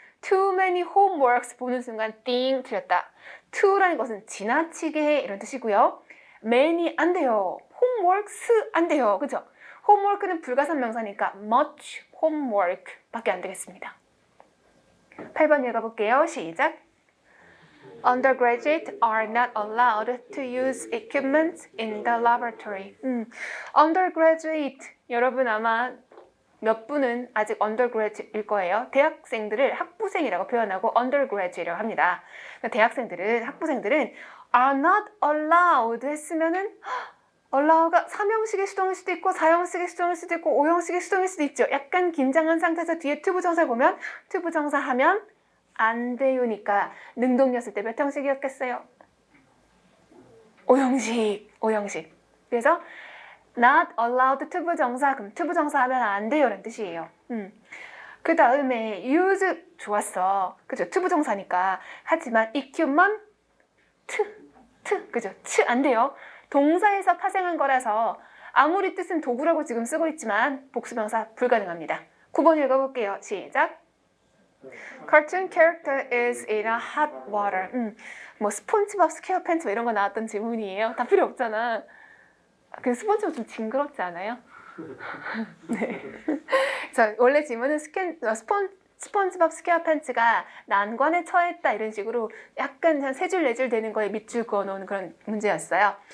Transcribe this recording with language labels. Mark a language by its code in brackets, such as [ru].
[en] Too many homeworks [ko] 보는 순간 띵 틀렸다. to라는 것은 지나치게 해 이런 뜻이고요. many 안 돼요. homeworks 안 돼요. 그죠? homework는 불가산 명사니까 [en] much homework [ko] 밖에 안 되겠습니다. 8번 읽어볼게요. 시작. [en] Undergraduates are not allowed to use equipment in the laboratory. [ko] Undergraduate 여러분 아마 몇 분은 아직 undergraduate일 거예요. 대학생들을 학부생이라고 표현하고 undergraduate라고 합니다. 그러니까 학부생들은 [en] are not allowed [ko] 했으면은 allow가 3형식의 수동일 수도 있고 4형식의 수동일 수도 있고 5형식의 수동일 수도 있죠. 약간 긴장한 상태에서 뒤에 to 부정사를 보면 to 부정사 하면 안 돼요니까 능동이었을 때 몇 형식이었겠어요? 5형식. 그래서 [en] not allowed to [ko] 부정사 그럼 to 부정사 하면 안 돼요 라는 뜻이에요. 그 다음에 use 좋았어. 그죠? to 부정사니까. 하지만 equipment 그죠? 안 돼요. 동사에서 파생한 거라서 아무리 뜻은 도구라고 지금 쓰고 있지만 복수명사 불가능합니다. 9번 읽어볼게요. 시작. [en] Cartoon character is in a hot water. [ko] 뭐 스폰지밥 스퀘어팬츠 이런 거 나왔던 질문이에요. 다 필요 없잖아. 그 스폰지밥 좀 징그럽지 않아요? 네. 그래서 원래 질문은 스폰지밥 스퀘어팬츠가 난관에 처했다 이런 식으로 약간 한 3줄 4줄 되는 거에 밑줄 그어놓은 그런 문제였어요.